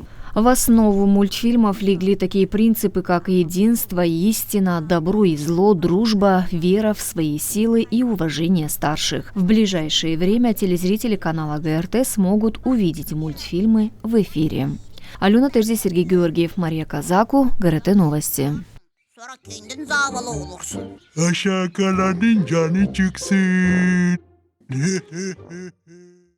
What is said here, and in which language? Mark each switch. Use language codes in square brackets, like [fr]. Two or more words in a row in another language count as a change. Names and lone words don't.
[ru] В основу мультфильмов легли такие принципы, как единство, истина, добро и зло, дружба, вера в свои силы и уважение старших. В ближайшее время телезрители канала ГРТ смогут увидеть мультфильмы в эфире. Алена Терзи, Сергей Георгиев, Мария Казаку, ГРТ Новости. [tr] Sonra kendin zavalı olursun. Aşağı kalanın canı çıksın.